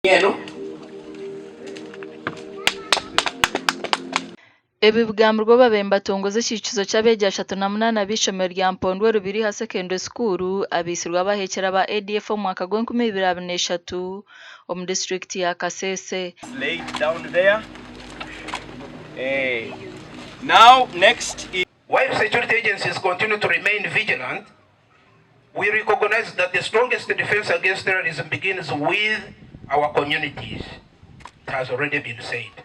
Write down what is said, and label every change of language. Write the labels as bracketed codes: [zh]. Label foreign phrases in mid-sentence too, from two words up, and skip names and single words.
[nyn] Ebi bigambirwa babemba tongoza icyiciro cy'abeegyesha 38 b'ishomero rya Mpondwe Rubiri ha secondary school abisirwa abaheekyera ba ADF mu mwaka gwa 2023 omu district ya Kasese. [en] Laid down there. Now next is while security agencies continue to remain vigilant, we recognize that the strongest defense against terrorism begins with our communities. It has already been said.